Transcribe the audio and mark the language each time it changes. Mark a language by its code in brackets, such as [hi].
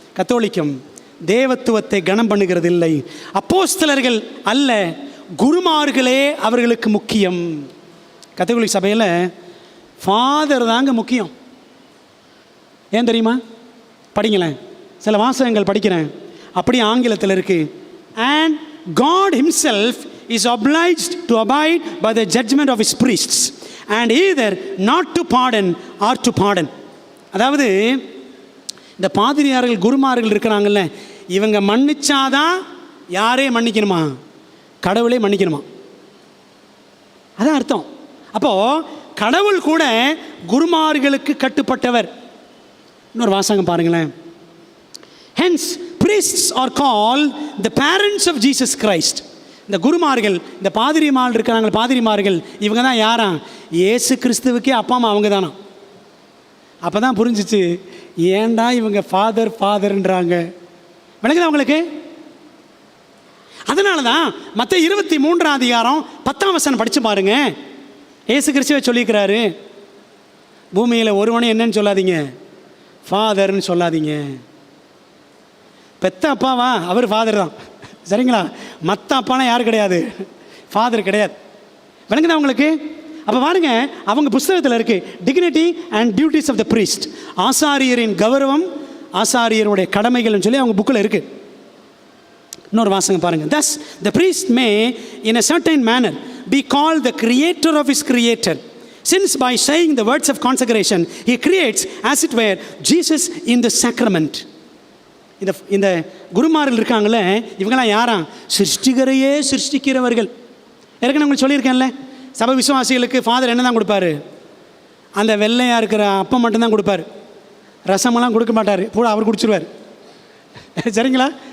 [ta] கத்தோலிக்கம் தேவத்துவத்தை கனம் பண்ணுகிறது இல்லை. அப்போஸ்தலர்கள் அல்ல, குருமார்களே அவர்களுக்கு முக்கியம். கத்தோலிக்க சபையில் ஃபாதர் தாங்க முக்கியம். ஏன் தெரியுமா? படிங்களேன், சில வாசகங்கள் படிக்கிறேன், அப்படி ஆங்கிலத்தில் இருக்கு. [en] And God himself is obliged to abide by the judgment of his priests and either not to pardon or to pardon. [ta] அதாவது இந்த பாதிரியார்கள், குருமார்கள் இருக்கிறாங்கல்ல, இவங்க மன்னிச்சாதான் யாரே மன்னிக்கணுமா? கடவுளே மன்னிக்கணுமா? அதான் அர்த்தம். அப்போது கடவுள் கூட குருமார்களுக்கு கட்டுப்பட்டவர். இன்னொரு வாசகம் பாருங்களேன். [en] Hence priests are called the parents of Jesus Christ. [ta] இந்த குருமார்கள், இந்த பாதிரிமார்கள் இருக்கிறாங்க, பாதிரிமார்கள் இவங்க தான் யாரா? இயேசு கிறிஸ்துவுக்கே அப்பா அம்மா அவங்க தானா. அப்போ தான் புரிஞ்சிச்சு ஏண்டா இவங்க ஃபாதர்ன்றாங்க. விளங்குதா அவங்களுக்கு? அதனால தான் மத்த 23ஆம் அதிகாரம் 10ஆம் வசனம் படித்து பாருங்க. இயேசு கிறிஸ்துவை சொல்லியிருக்கிறாரு, பூமியில் ஒருவனே என்னன்னு சொல்லாதீங்க, ஃபாதர்னு சொல்லாதீங்க. பெத்த அப்பாவா? அவர் ஃபாதர் தான். சரிங்களா? மற்ற அப்பாலாம் யார் கிடையாது, ஃபாதர் கிடையாது. விளங்குதா அவங்களுக்கு? அப்போ பாருங்க, அவங்க புஸ்தகத்தில் இருக்கு dignity and duties of the priest. ஆசாரியரின் கௌரவம், ஆசாரியருடைய கடமைகள்னு சொல்லி அவங்க புக்கில் இருக்கு. இன்னொரு வாசகம் பாருங்க. [en] Thus the priest may in a certain manner be called the creator of his creator, since by saying the words of consecration he creates as it were Jesus in the sacrament. [ta] இந்த குருமார்கள் இருக்காங்களே, இவங்களாம் யாரா? சிருஷ்டிகரையே சிருஷ்டிக்கிறவர்கள். ஏற்கனவே உங்களுக்கு சொல்லியிருக்கேன்ல, சபை விசுவாசிகளுக்கு father என்ன தான் கொடுப்பாரு? அந்த வெள்ளையாக இருக்கிற அப்பம் மட்டும்தான் கொடுப்பார். ரசமெல்லாம் கொடுக்க மாட்டார், கூட அவர் குடிச்சிருவார். சரிங்களா?